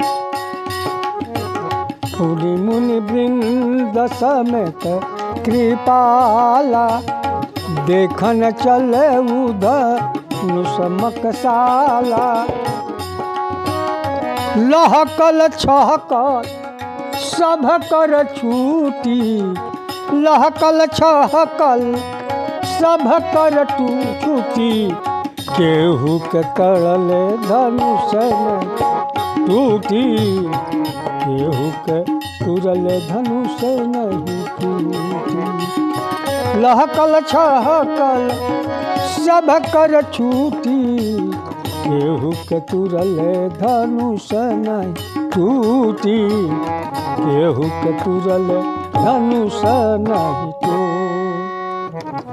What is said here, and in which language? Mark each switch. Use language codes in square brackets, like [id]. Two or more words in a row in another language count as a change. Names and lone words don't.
[awa] पुनि मुनि वृंद समेत कृपाला देखन चलऊ धनुष मखसाला [bho] लहकल छहकल सभ कर छूटी लहकल छहकल सभ कर छूटी केहू के करल धनुष न टूटी केहू के तुरल धनुष नहीं टूटी लहकल छहकल सभ कर छूटी केहू के तुरल धनुष नहीं टूटी केहू के तुरल धनुष नहीं टूटी।